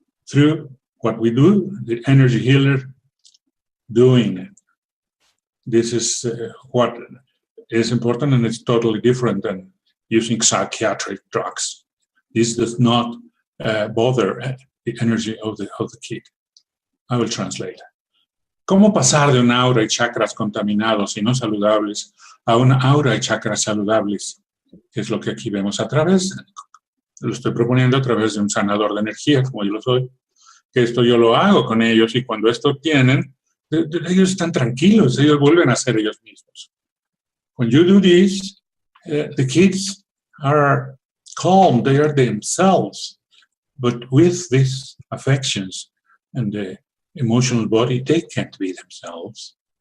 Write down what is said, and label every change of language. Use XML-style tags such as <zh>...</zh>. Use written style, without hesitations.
<en>Through what we do, the energy healer doing it. This is what is important, and it's totally different than using psychiatric drugs. This does not bother the energy of the kid. I will translate.</en> <es>¿Cómo pasar de un aura y chakras contaminados y no saludables a una aura y chakras saludables? Que es lo que aquí vemos a través, lo estoy proponiendo a través de un sanador de energía, como yo lo soy, que esto yo lo hago con ellos, y cuando esto obtienen, ellos están tranquilos, ellos vuelven a ser ellos mismos.</es> <en>When you do this, the kids are calm, they are themselves, but with these affections and the emotional body, they can't be themselves.</en>